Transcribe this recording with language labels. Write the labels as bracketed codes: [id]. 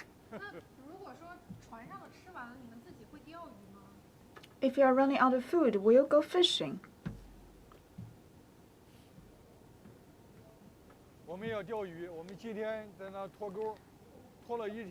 [zh] 那如果说船上的吃完了，你们自己会钓鱼吗？ [en] If you are running out of food, will you go fishing? [zh] 我们要钓鱼，我们今天在那拖钩，拖了一天